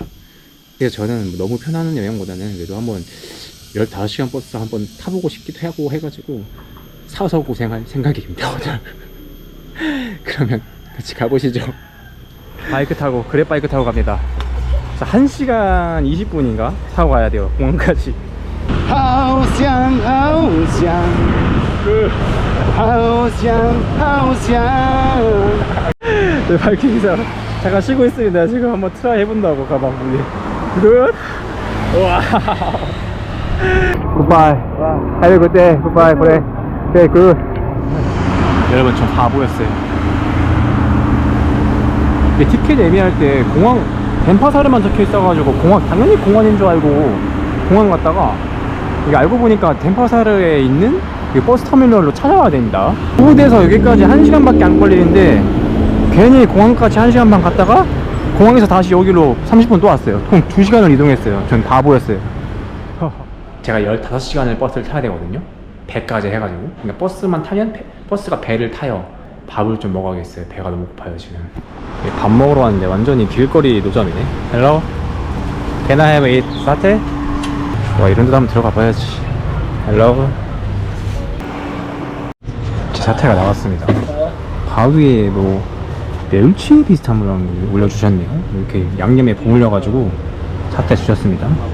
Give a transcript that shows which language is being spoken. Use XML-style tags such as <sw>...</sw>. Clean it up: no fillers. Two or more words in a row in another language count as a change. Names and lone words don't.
<ko>그래서 저는 너무 편한 여행보다는 그래도 한번 15시간 버스 한번 타보고 싶기도 하고 해가지고 사서 고생할 생각입니다 오늘. 그러면 같이 가보시죠. 바이크 타고, 그랩바이크 타고 갑니다. 1시간 20분인가 타고 가야 돼요, 공항까지. 好想好想好想好想 네, 바이킹에서 잠깐 쉬고 있습니다. 지금 한번 트라이 해본다고 가방 분이.</ko> <en>Good! Wow! Goodbye. Have a good day.</en> <ko>굿바이. 그래.</ko> <en>Okay, good.</en> <ko>여러분, 전 바보였어요. 근데 티켓 예매할 때 공항 덴파사르만 적혀 있어가지고 당연히 공항인 줄 알고 공항 갔다가 이게 알고 보니까 덴파사르에 있는 그 버스 터미널로 찾아와야 됩니다. 호우대에서 여기까지 1시간밖에 안 걸리는데 괜히 공항까지 1시간 반 갔다가 공항에서 다시 여기로 30분 또 왔어요. 총 2시간을 이동했어요. 전 바보였어요. 제가 15시간을 버스를 타야 되거든요, 배까지 해가지고. 그러니까 버스만 타면 버스가 배를 타요. 밥을 좀 먹어야겠어요. 배가 너무 고파요 지금. 밥 먹으러 왔는데 완전히 길거리 노점이네.</ko> <en>Hello? Can I have it?</en> <ko>사태? 와, 이런 데도 한번 들어가 봐야지. Hello? 제 사태가 나왔습니다. 바위에 뭐 멸치 비슷한 걸 올려주셨네요. 이렇게 양념에 버무려가지고 사태 주셨습니다.</ko>